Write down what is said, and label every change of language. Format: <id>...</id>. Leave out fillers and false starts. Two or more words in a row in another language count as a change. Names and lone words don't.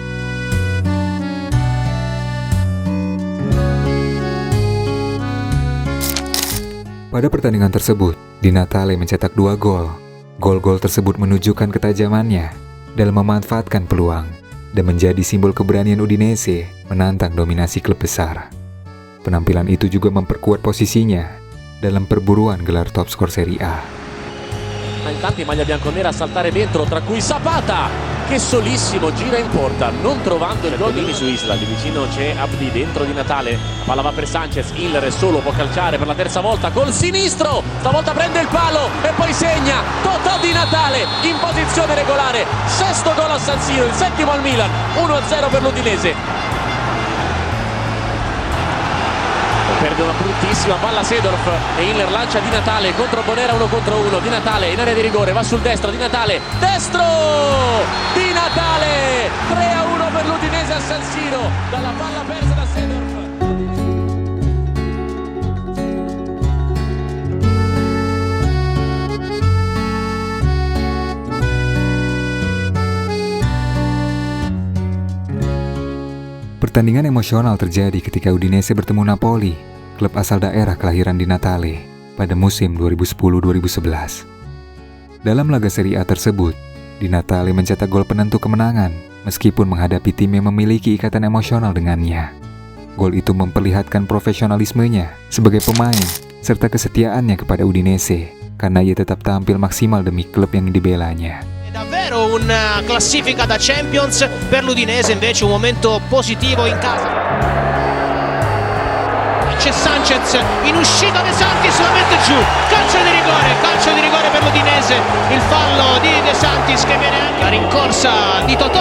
<id>Pada pertandingan tersebut, Di Natale mencetak 2 gol. Gol-gol tersebut menunjukkan ketajamannya dalam memanfaatkan peluang dan menjadi simbol keberanian Udinese menantang dominasi klub besar. Penampilan itu juga memperkuat posisinya dalam perburuan gelar top skor Serie A.</id> <it>In tanti maglia bianconera a saltare dentro, tra cui Zapata che solissimo gira in porta, non trovando il gol su Isla. Di vicino c'è Abdi, dentro Di Natale, palla va per Sanchez, Hiller è solo, può calciare per la terza volta col sinistro, stavolta prende il palo e poi segna. Totò Di Natale in posizione regolare, 6° gol a San Siro, il 7° al Milan, 1-0 per l'Udinese. Perde una bruttissima palla Seedorf e Hiller lancia Di Natale contro Bonera 1 contro 1. Di Natale in area di rigore, va sul destro, Di Natale, destro! Di Natale! 3-1 per l'Udinese a San Siro, dalla palla persa da Seedorf.</it> <id>Pertandingan emosional terjadi ketika Udinese bertemu Napoli, klub asal daerah kelahiran Di Natale, pada musim 2010-2011. Dalam laga Serie A tersebut, Di Natale mencetak gol penentu kemenangan meskipun menghadapi tim yang memiliki ikatan emosional dengannya. Gol itu memperlihatkan profesionalismenya sebagai pemain serta kesetiaannya kepada Udinese karena ia tetap tampil maksimal demi klub yang dibelanya.</id> <it>Davvero una classifica da Champions per l'Udinese, invece un momento positivo in casa. C'è Sanchez in uscita, De Santis la mette giù, calcio di rigore per l'Udinese, il fallo di De Santis che viene anche la rincorsa di Totò.</it>